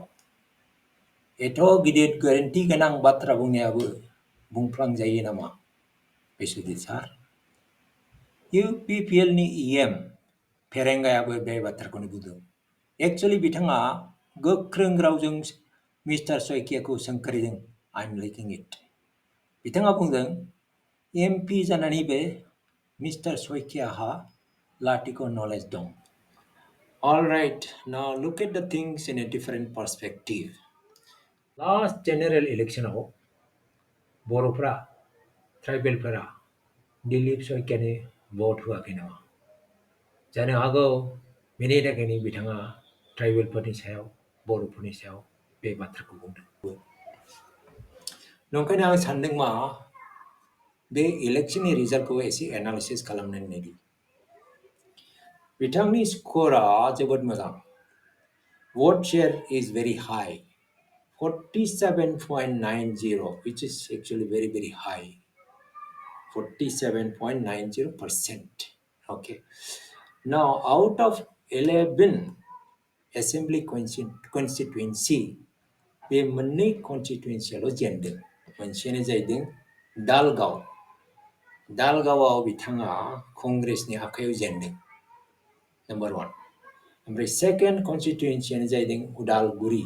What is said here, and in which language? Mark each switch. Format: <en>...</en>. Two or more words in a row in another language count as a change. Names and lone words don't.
<brx>एथ' गिदिर गोरोन्थि गोनां बाथ्रा बुंनायाबो बुंफ्लांजायो नामा बिस्वजित सार? UPPL नि EM फेरेंगायाबो बे बाथ्राखौनो बुंदों. एक्चुअलि बिथाङा गोख्रों रावजों मिस्टार सयकियाखौ सोंखारिदों.</brx> <en>I'm liking it.</en> <brx>बिथाङा बुंदों MP जानानैबो मिस्टार सयकियाहा लाथिख' नलेज दं.</brx> <en>All right, now look at the things in a different perspective. Last general election</en> <brx>आव बर'फ्रा ट्राइबेलफोरा दिलीप सयकियानो भट होआखै नामा? जानो हागौ बेनि थाखायनो बिथाङा ट्राइबेलफोरनि सायाव बर'फोरनि सायाव बे बाथ्राखौ बुंदों. नंखायनो आं सानदों मा बे इलेक्शननि रिजाल्टखौ एसे एनालिसिस खालामनानै नायदो. बिथांनि स्क'रा जोबोद मोजां.</brx> <en>Vote share is very high. 47.90, which is actually very, very high. 47.90%. Okay. Now, out of 11 assembly constituency,</en> <brx>बे मोननै constituencyयाल' जेनदों. मोनसेयानो जाहैदों दालगाव. दालगावआव बिथाङा कंग्रेसनि आखायाव जेनदों. नम्बर 1. ओमफ्राय सेकेन्ड कन्स्टिटुयेन्सियानो जाहैदों उदालगुरि.</brx>